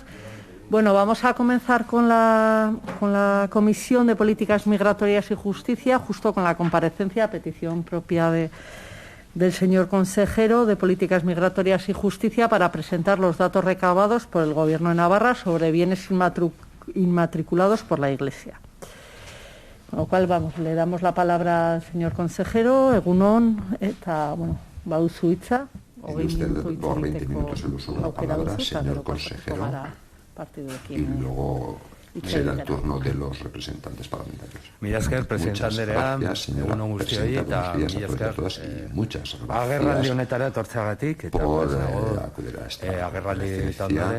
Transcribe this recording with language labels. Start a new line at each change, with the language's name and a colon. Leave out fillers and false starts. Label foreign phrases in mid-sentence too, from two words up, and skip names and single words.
Spanish: Bueno, vamos a comenzar con la Comisión de Políticas Migratorias y Justicia, justo con la comparecencia a petición propia del señor consejero de Políticas Migratorias y Justicia para presentar los datos recabados por el Gobierno de Navarra sobre bienes inmatriculados por la Iglesia. Con lo cual, le damos la palabra al señor consejero.
Basque: Egunon, eta, baduzu hitza.
Spanish: Tiene usted por 20 minutos el uso de la palabra, señor consejero, y luego será el turno de los representantes parlamentarios. Muchas gracias, señora presidenta. Buenos días a todos y a todas, y muchas gracias por acudir a esta conferencia.